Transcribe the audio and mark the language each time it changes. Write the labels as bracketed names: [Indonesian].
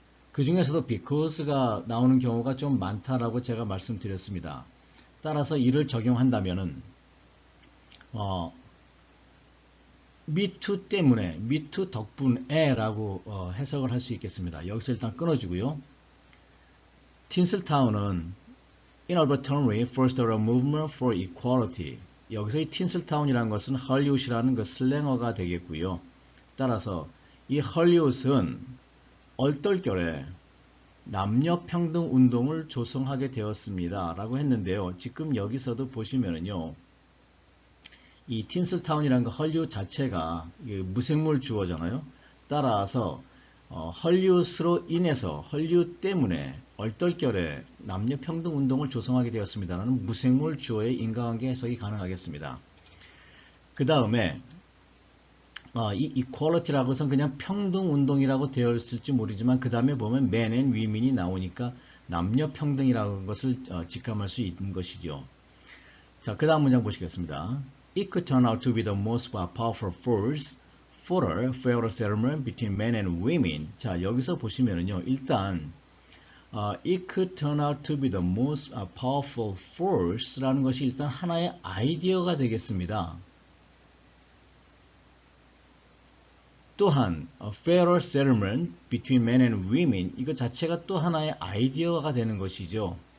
[Korean] 그 중에서도 because가 나오는 경우가 좀 많다라고 제가 말씀드렸습니다. 따라서 이를 적용한다면은 me too 때문에, me too 덕분에 라고 해석을 할 수 있겠습니다. 여기서 일단 끊어주고요. [English] 틴슬타운은 inadvertently forced a movement for equality. [Korean] 여기서 이 틴슬타운이라는 것은 헐리우드라는 그 슬랭어가 되겠고요. 따라서 이 헐리우드는 얼떨결에 남녀평등 운동을 조성하게 되었습니다. 라고 했는데요. 지금 여기서도 보시면은요. 이 틴슬타운이라는 그 헐리우드 자체가 무생물 주어잖아요. 따라서 헐리우드로 인해서 헐리우드 때문에 얼떨결에 남녀평등 운동을 조성하게 되었습니다라는 무생물 주어의 인과관계 해석이 가능하겠습니다. 그 다음에 이 equality라고 해서 그냥 평등운동이라고 되어 있을지 모르지만 그 다음에 보면 [English] men and women [Korean] 이 나오니까 남녀평등이라는 것을 직감할 수 있는 것이죠. 자, 그 다음 문장 보시겠습니다. [English] It could turn out to be the most powerful force for a fairer settlement between men and women. [Korean] 자, 여기서 보시면은요, 일단 [English] it could turn out to be the most powerful force [Korean] 라는 것이 일단 하나의 아이디어가 되겠습니다. 또한 [English] fairer settlement between men and women [Korean] 이거 자체가 또 하나의 아이디어가 되는 것이죠.